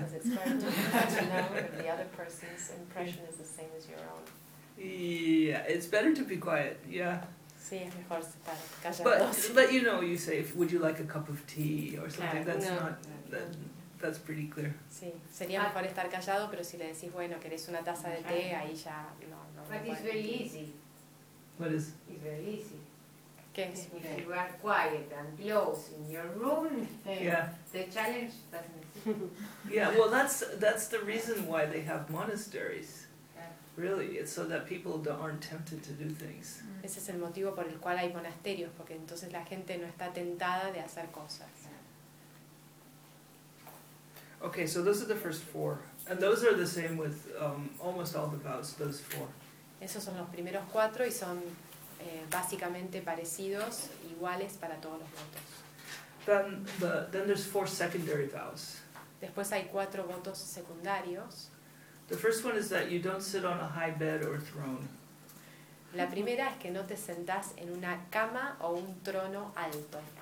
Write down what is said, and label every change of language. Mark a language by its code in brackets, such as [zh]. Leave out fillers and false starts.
[en] Because it's very difficult to know if the other person's impression is the same as your own. Yeah, it's better to be quiet. Yeah. [es] Sí, es mejor estar callados. [en] But you know, you say, would you like a cup of tea or something? [es] Claro, [en] that's pretty clear. [es] Sí, sería mejor estar callado, pero si le decís, bueno, querés una taza de té, ahí ya no. [en] But it's very easy. What is? It's very easy. [es] ¿Qué es? [en] You are quiet and close in your room. Yeah. The challenge doesn't. Yeah, well, that's the reason why they have monasteries. Really, it's so that people aren't tempted to do things. [es] Ese es el motivo por el cual hay monasterios, porque entonces la gente no está tentada de hacer cosas. [en] Okay, so those are the first four, and those are the same with almost all the vows. Those four. [es] Esos son los primeros cuatro y son básicamente parecidos, iguales para todos los votos. [en] Then there's four secondary vows. [es] Después hay cuatro votos secundarios. [en] The first one is that you don't sit on a high bed or throne. [es] La primera es que no te sentás en una cama o un trono alto.